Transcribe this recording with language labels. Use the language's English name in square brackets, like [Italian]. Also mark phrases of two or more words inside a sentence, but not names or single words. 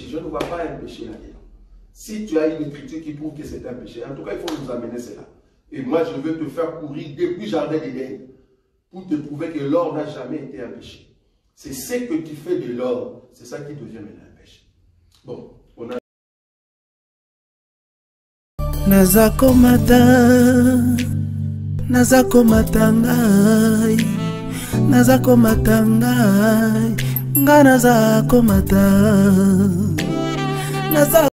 [French] Je ne vois pas un péché là-dedans. Si tu as une écriture qui prouve que c'est un péché, en tout cas, il faut nous amener cela. Et moi, je veux te faire courir depuis Jardin d'Éden pour te prouver que l'or n'a jamais été un péché. C'est ce que tu fais de l'or, c'est ça qui devient maintenant un péché. Bon, on a... [Lingala] Nazako matangai, nazako matangai, nga nazako matangai.